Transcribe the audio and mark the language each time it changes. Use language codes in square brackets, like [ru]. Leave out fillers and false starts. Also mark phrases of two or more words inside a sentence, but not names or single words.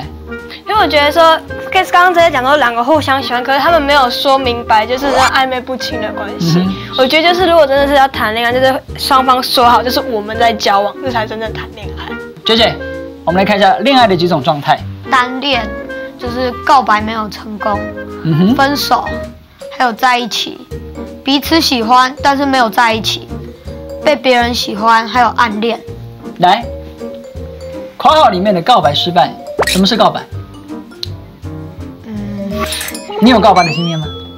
[zh] 因為我覺得說 ，Case 剛剛直接講到2個互相喜歡，可是他們沒有說明白，就是這曖昧不清的關係。我覺得就是如果真的是要談戀愛，就是雙方說好，就是我們在交往，這才真正談戀愛。 JJ，我們來看一下戀愛的幾種狀態。單戀就是告白沒有成功，分手。還有在一起，彼此喜歡但是沒有在一起，被別人喜歡，還有暗戀。來，括號裡面的告白失敗，什麼是告白？你有告白的經驗嗎？